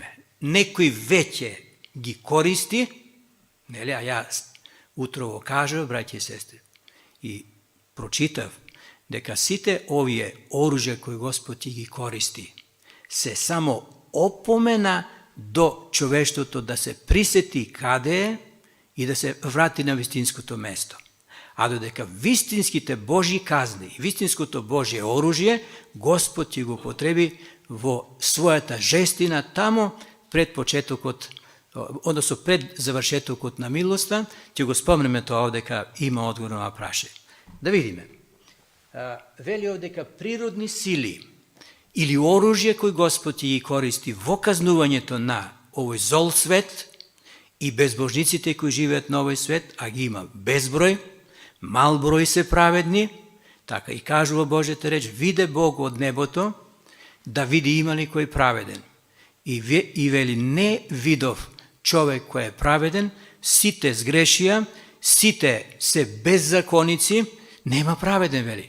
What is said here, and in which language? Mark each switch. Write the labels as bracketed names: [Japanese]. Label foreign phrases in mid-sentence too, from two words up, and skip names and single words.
[Macedonian] Некој веќе ги користи, нели, а ја утрово кажав, браќи и сестри, и прочитав дека сите овие оружја кои Господ ги користи се само опомена до човештвото да се присети каде е и да се врати на вистинското место. А додека вистинските Божји казни, вистинското Божје оружје, Господ ќе го потреби во својата жестина тамо pred početokot, odnosno pred završetokot na milosta, će go spomneme to ovde ka ima odgovor na praše. Da vidime. Veli ovde ka prirodni sili ili oružje koje Gospod ji koristi во казнувањето на овој зол свет и безбожниците кои живеат на овој свет, а ги има безброј, мал број се праведни, така и кажува Божјата реч, виде Бог од небото, да види има ли кој праведен. И вели, не видов човек кој е праведен, сите сгрешија, сите се беззаконици, нема праведен, вели.